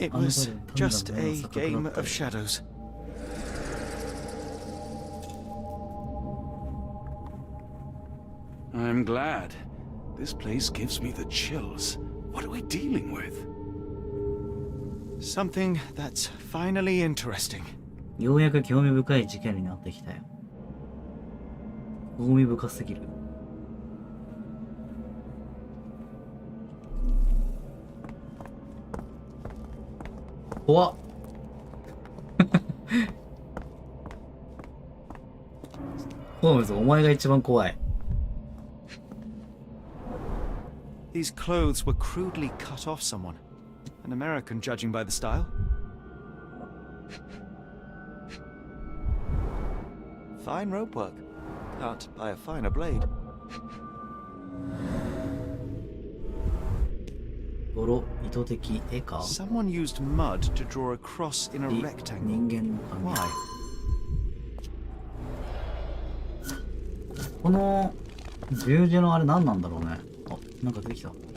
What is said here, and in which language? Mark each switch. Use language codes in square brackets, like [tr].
[en] It was just a game of shadows. I'm glad. This place gives me the chills. What are we dealing with? Something that's finally interesting. [ja] ようやく興味深い事件になってきたよ。興味深すぎる。怖っ。ホームズ、お前が一番怖い。 [en] These clothes were crudely cut off someone. An American, judging by the style. Fine rope work. Cut by a finer blade. [ja] 泥、意図的絵か。 [en] Someone used mud to draw a cross in a rectangle. [ja] 人間の髪。 [en] Why? [ja] この十字のあれ何なんだろうね。あ、なんか出てきた。